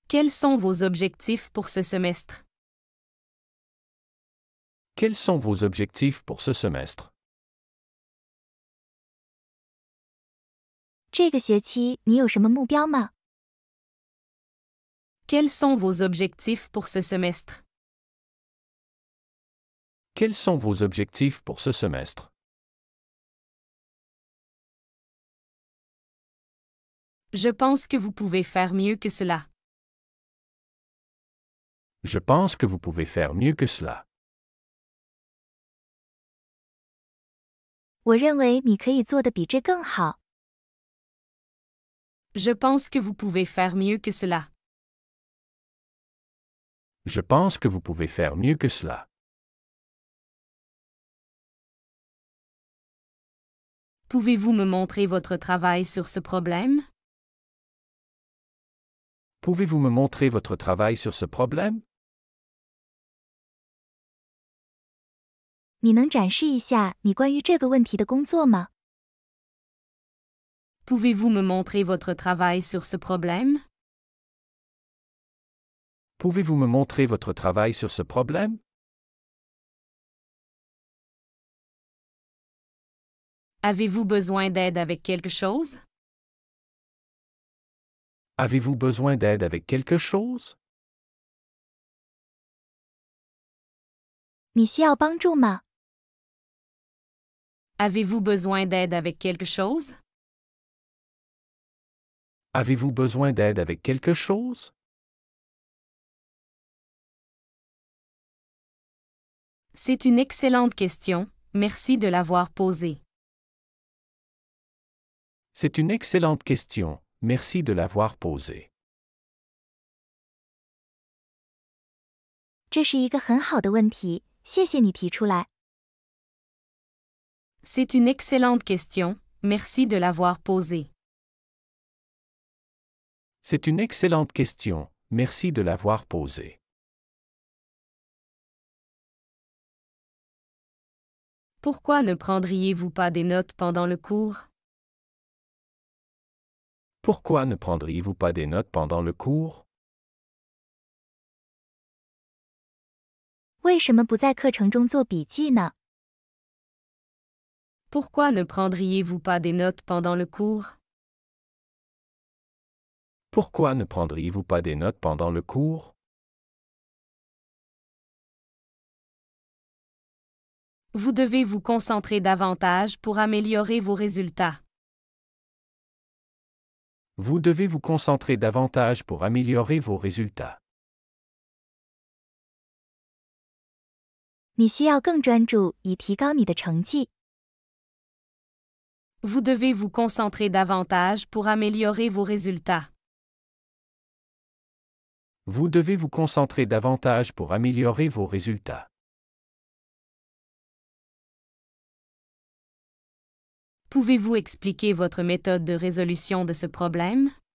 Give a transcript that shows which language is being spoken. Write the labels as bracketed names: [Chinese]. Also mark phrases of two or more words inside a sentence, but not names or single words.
[French] Quels sont vos objectifs pour ce semestre? Quels sont vos objectifs pour ce semestre? [Chinese] 这个学期你有什么目标吗？ [French] Quels sont vos objectifs pour ce semestre? Quels sont vos objectifs pour ce semestre? Je pense que vous pouvez faire mieux que cela. Je pense que vous pouvez faire mieux que cela. [Chinese] 我认为你可以做得比这更好。 [French] Je pense que vous pouvez faire mieux que cela. Je pense que vous pouvez faire mieux que cela. Pouvez-vous me montrer votre travail sur ce problème? Pouvez-vous me montrer votre travail sur ce problème? [Chinese] 你能展示一下你关于这个问题的工作吗？ [French] Pouvez-vous me montrer votre travail sur ce problème? Pouvez-vous me montrer votre travail sur ce problème? Avez-vous besoin d'aide avec quelque chose? Avez-vous besoin d'aide avec quelque chose? [Chinese] 你需要帮助吗？ [French] Avez-vous besoin d'aide avec quelque chose? Avez-vous besoin d'aide avec quelque chose? C'est une excellente question, merci de l'avoir posée. C'est une excellente question, merci de l'avoir posée. [Chinese] 这是一个很好的问题，谢谢你提出来。 [French] C'est une excellente question, merci de l'avoir posée. C'est une excellente question, merci de l'avoir posée. Pourquoi ne prendriez-vous pas des notes pendant le cours? Pourquoi ne prendriez-vous pas des notes pendant le cours? [Chinese] 为什么不在课程中做笔记呢？ [French] Pourquoi ne prendriez-vous pas des notes pendant le cours? Pourquoi ne prendriez-vous pas des notes pendant le cours? Vous devez vous concentrer davantage pour améliorer vos résultats. Vous devez vous concentrer davantage pour améliorer vos résultats. [Chinese] 你需要更专注以提高你的成绩。 [French] Vous devez vous concentrer davantage pour améliorer vos résultats. Vous devez vous concentrer davantage pour améliorer vos résultats. Pouvez-vous expliquer votre méthode de résolution de ce problème?